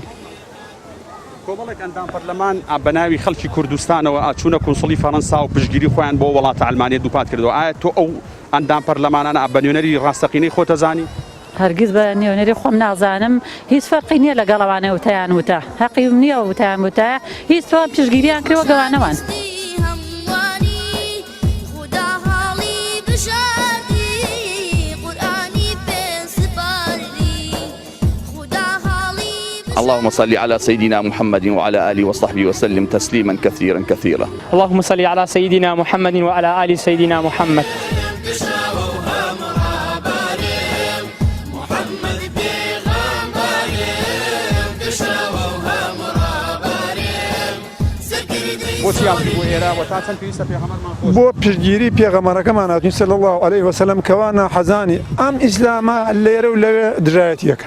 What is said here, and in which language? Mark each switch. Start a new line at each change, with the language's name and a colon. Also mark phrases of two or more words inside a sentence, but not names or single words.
Central Kurdish: کۆمەڵێک ئەندام پەرلەمان بەناوی خەڵکی کوردستانەوە ئاچوونە کۆنسڵی فەڕەنسا و پشتگیری خۆیان بۆ وڵاتە ئەڵمانیا دووپات کردەوە. ئایا تۆ ئەو ئەندام پەرلەمانانە بە نوێنەری ڕاستەقینەی خۆت دەزانی؟ هەرگیز بە نێونەری خۆم نازانم هیچ فەرقی نییە لەگەڵەوانە وتیان وتە حەقیم نییە وتیان وتە هیچ تۆ پشتگیریان کردوە گەوانەوان.
Arabic: اللهم صل على سيدنا محمد وعلى آله وصحبه وسلم تسليما كثيرا كثيرا. اللهم صل على سيدنا محمد وعلى آل سيدنا محمد.
Central Kurdish: بۆ پشتگیری پێغەمبەرەکەمان هاتوین
Arabic: صلی الله علیه وسلم
Central Kurdish: کەوانە حەزانی ئەم ئیسلامە لێرە و لەوێ دژایەتیەکەن.